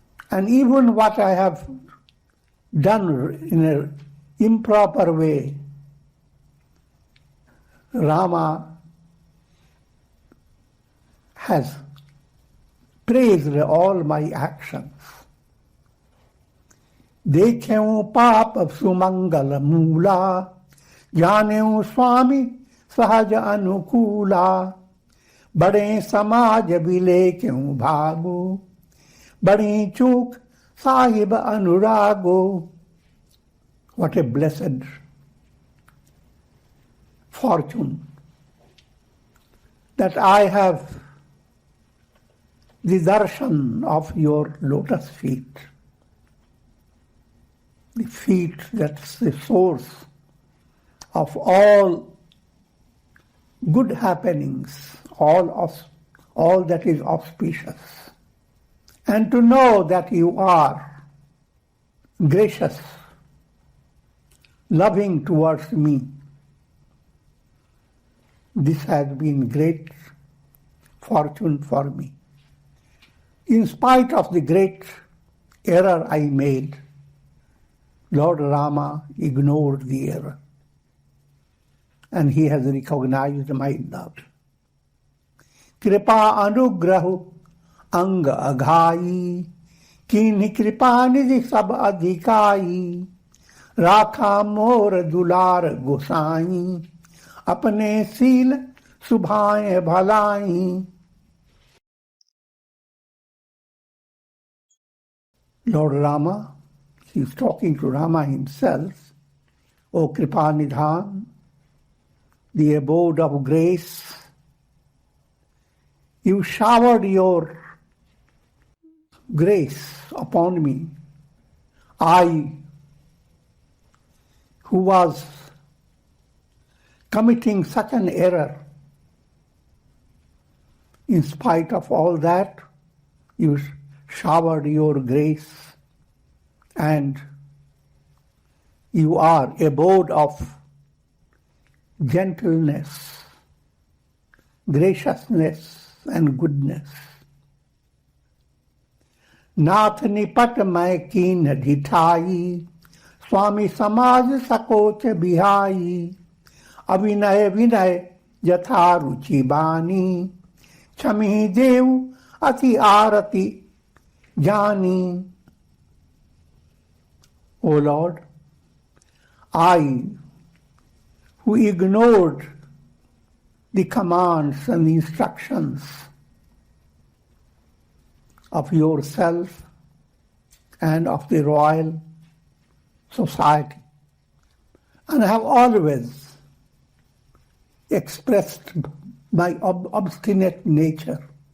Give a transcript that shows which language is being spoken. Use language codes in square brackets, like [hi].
[en] And even what I have done in an improper way, Rama has praised all my actions. [awa] देखें पाप सुमंगल मूला, जानें स्वामी सहज अनुकूला, बड़े समाज बिले क्यों भागो, बड़ी चूक साहिब अनुरागो. [en] What a blessed fortune that I have the darshan of your lotus feet, the feet that's the source of all good happenings, all that is auspicious. And to know that you are gracious, loving towards me, this has been great fortune for me. In spite of the great error I made, Lord Rama ignored the error, and he has recognized my love. [awa] कृपा अनुग्रह अंग अघाई, कीन्ही कृपा निधि सब अधिकाई, राखा मोर दुलार गोसाई, अपने सील सुभाए भलाई। [en] Lord Rama, he is talking to Rama himself. O Kripa Nidhan, the abode of grace, you showered your grace upon me. I, who was committing such an error, in spite of all that, you showered your grace, and you are abode of gentleness, graciousness, and goodness. [awa] नाथ निपट मैं कीन ढिठाई, स्वामी समाज सकोच बिहाई, अविनय विनय यथा रुचि बानी, क्षमी देव अति आरती जानी. [en] O Lord, I, who ignored the commands and the instructions of yourself and of the royal society, and have always expressed my obstinate nature.